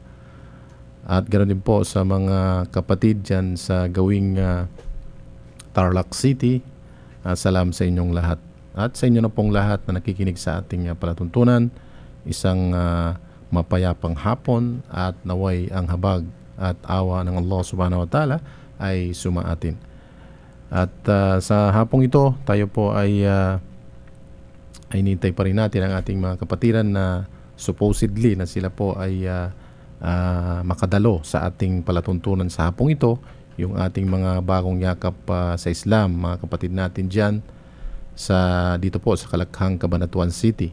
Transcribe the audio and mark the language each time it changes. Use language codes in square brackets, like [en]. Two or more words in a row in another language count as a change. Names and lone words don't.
[tl] At ganoon din po sa mga kapatid dyan sa gawing Tarlac City. Salam sa inyong lahat. At sa inyo na pong lahat na nakikinig sa ating palatuntunan, isang mapayapang hapon at naway ang habag at awa ng Allah [ar] سبحانه وتعالى [tl] ay sumaatin. At sa hapong ito, tayo po ay nintay pa rin natin ang ating mga kapatiran na supposedly na sila po ay makadalo sa ating palatuntunan sa hapong ito, yung ating mga bagong yakap sa Islam, mga kapatid natin dyan dito po sa Kalakhang, Cabanatuan City.